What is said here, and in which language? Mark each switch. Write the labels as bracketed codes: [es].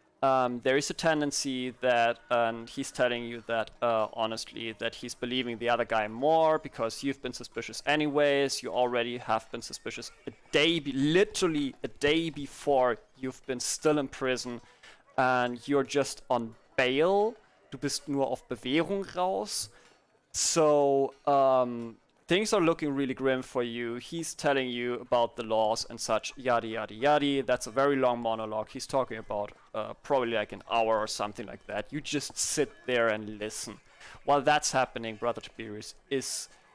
[en] There is a tendency that he's telling you that honestly that he's believing the other guy more because you've been suspicious anyways. You already have been suspicious literally a day before you've been still in prison, and you're just on bail. [de] Du bist nur auf Bewährung raus. [en] So things are looking really grim for you. He's telling you about the laws and such, yada yada yada. That's a very long monologue. He's talking about probably like an hour or something like that. You just sit there and listen. While that's happening, Brother Tiberius is